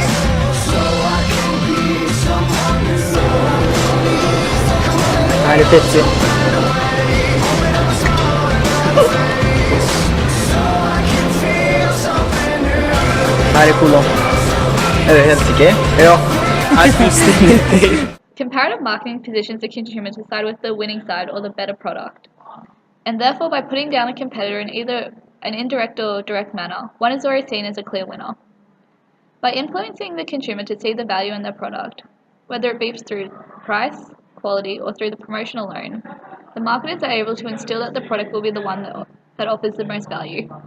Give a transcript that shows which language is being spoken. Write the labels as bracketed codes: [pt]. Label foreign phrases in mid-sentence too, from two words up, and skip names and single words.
[no] Her er Pepsi. Her er cola. Er du helt sikker? Ja. Her er fullstendig. [en] Comparative marketing positions the consumer to side with the winning side or the better product. And therefore, by putting down a competitor in either an indirect or direct manner, one is already seen as a clear winner. By influencing the consumer to see the value in their product, whether it be through price, quality, or through the promotion alone, the marketers are able to instill that the product will be the one that offers the most value.